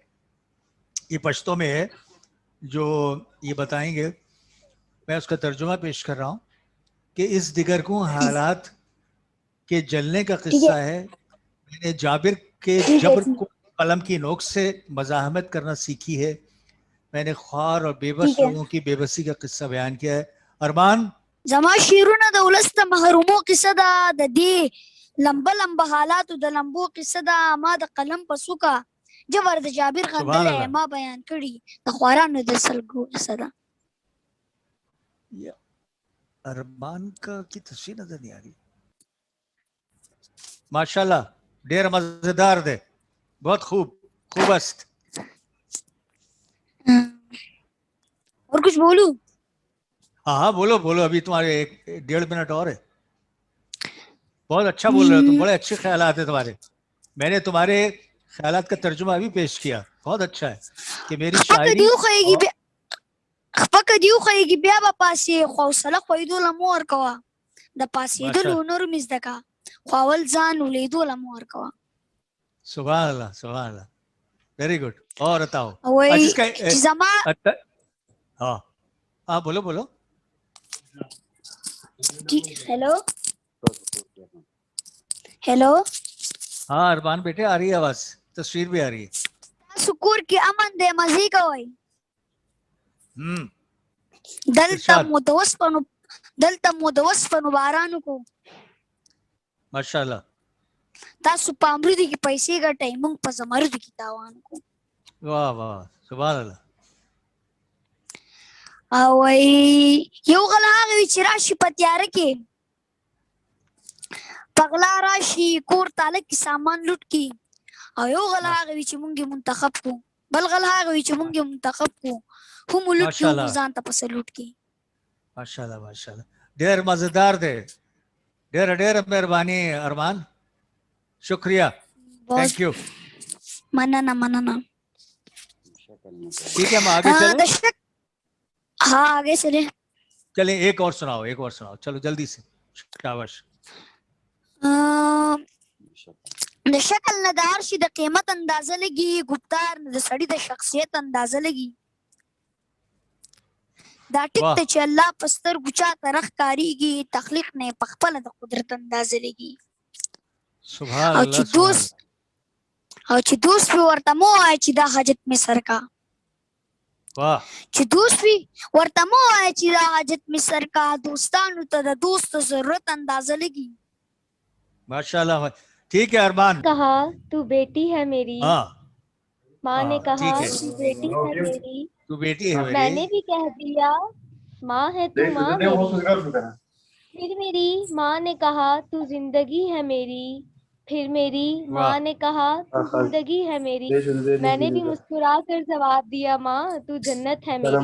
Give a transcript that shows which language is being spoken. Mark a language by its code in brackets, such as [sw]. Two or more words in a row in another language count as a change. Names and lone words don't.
[ur] یہ پشتو میں ہے جو یہ بتائیں گے، میں اس کا ترجمہ پیش کر رہا ہوں کہ اس دگرگوں حالات کے جلنے کا قصہ ہے. میں نے جابر کے جبر کو قلم کی نوک سے مزاحمت کرنا سیکھی ہے. میں نے خوار اور بے بس لوگوں کی بے بسی کا قصہ بیان کیا ہے. अरमान [ps] زما شیرونه د ولس د محرومو قصه ده، د دې لمبه لمبه حالاتو د لمبو قصه ده. ما د قلم په څوکه جبر د جابر सुभान غندلی अल्लाह। ما بیان کړي د خوارانو د سلګو قصه ده. [ur] یہ ارمان کا کی تصویر نظر نہیں آ رہی. माशाल्लाह, [ps] ډېر مزېدار دی, [ur] بہت خوب، خوبست. اور کچھ بولوں؟ ہاں ہاں بولو بولو، ابھی تمہارے 1.5 منٹ اور ہے. بہت اچھا بول رہے ہو تم، بڑے اچھے خیالات ہے تمہارے. میں نے تمہارے خیالات کا ترجمہ ابھی پیش کیا، بہت اچھا ہے کہ میری [ps] خپکه शायरी دی وخیږي بیا خپکه دی وخیږي بیا به پاسې خو حوصله خویدو له مو ورکوه د پاسېدلو माशा نور مې زده که خو اول ځان ولیدو له مو ورکوه. [ar] سبحان الله، سبحان الله, [en] very good. [ur] اور بتاؤ [ps] وایي जिसका چې زما [ur] ہاں ہاں بولو بولو. [en] hello hello [ur] ہاں ارمان بیٹے آ رہی ہے آواز، تصویر بھی آ رہی ہے. [ps] تاسو کور کې امن دی مزې کوئ؟ دلته इरशाद مو د وسپنو باران وکړو. माशाल्लाह, تاسو په امرودو کې پیسې ګټئ، موږ په زمردو کې تاوان وکړو. [ur] واہ واہ, [ar] سبحان الله. [ps] او وایي یو غل هغه وي چې راشي په تیاره کې په غلا راشي کور تاله کې سامان لوټ کړي، او یو غل هغه وي چې موږ یې منتخب کړو، بل غل هغه وي چې موږ یې منتخب کړو هم مو لوټ کړي هم مو ځان ته پسې لوټ کړي. [ar] ماشاءالله ماشاءالله, [ps] ډېر مزېدار دی، ډېر ډېر مهرباني ارمان، شکریه, [en] thank you. [ps] مننه مننه. [ur] ٹھیک ہے، ہم آگے چلو. ہاں آگے چلے. چلیں، ایک اور سناؤ، ایک اور سناؤ، چلو جلدی سے، شاباش. [ps] د شکل نه د هر شي د قیمت اندازه لګي، ګفتار نه د سړي د شخصیت اندازه لګي. دا ټیک ته چې الله په سترګو چاته راښکارېږي، تخلیق نه یې په خپله د قدرت اندازه لګي. او چې دوست وي ورته مه وایه چې دا حاجت مې سر کا. چې دوست وي ورته مه وایه چې دا حاجت مې سر کا. دوستانو ته د دوست د ضرورت اندازه لګي. [ur] ماشاءاللہ، ٹھیک ہے ارمان. کہا تو بیٹی ہے میری, हाँ ماں نے کہا ٹھیک ہے, تو بیٹی ہے میری, تو بیٹی ہے میری, میں نے بھی کہہ دیا ماں ہے تو ماں میری. پھر میری ماں نے کہا تو زندگی ہے میری، پھر میری ماں نے کہا تو زندگی ہے میری، میں نے بھی مسکرا کر جواب دیا ماں تو جنت ہے میری.